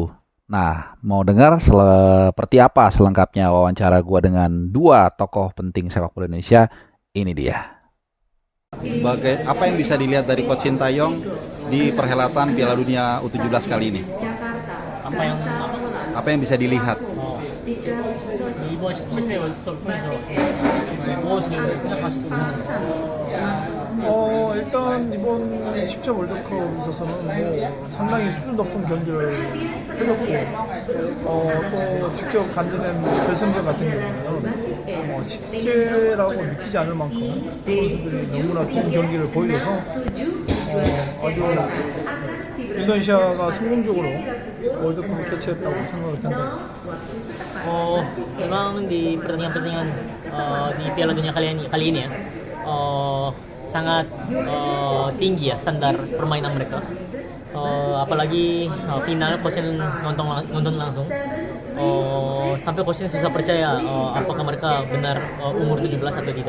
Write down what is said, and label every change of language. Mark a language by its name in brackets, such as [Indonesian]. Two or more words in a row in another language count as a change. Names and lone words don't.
[Indonesian] Nah, mau dengar seperti apa selengkapnya wawancara gua dengan dua tokoh penting sepak bola Indonesia? Ini dia. Apa yang bisa dilihat dari Coach Sintayong di perhelatan Piala Dunia U17 kali ini? apa yang apa? Apa yang bisa dilihat? [Korean] 이번 17세 월드컵을 통해서 무엇을 생각하시고 오셨는지. 일단 이번 10점 월드컵 있어서는 뭐 상당히 수준 높은 경기를 펼쳤고, 또 직접 간접된 결승전 같은 경우는 10세라고 믿기지 않을 만큼 선수들이 너무나 좋은 경기를 보여줘서 아주 인도네시아가 성공적으로 월드컵을 개최했다고 생각을 합니다. [Indonesian] Memang di pertandingan-pertandingan di Piala Dunia kali ini ya, sangat tinggi ya standar permainan mereka. Apalagi final Coach nonton langsung. Sampai Coach susah percaya apakah mereka benar umur 17 atau tidak.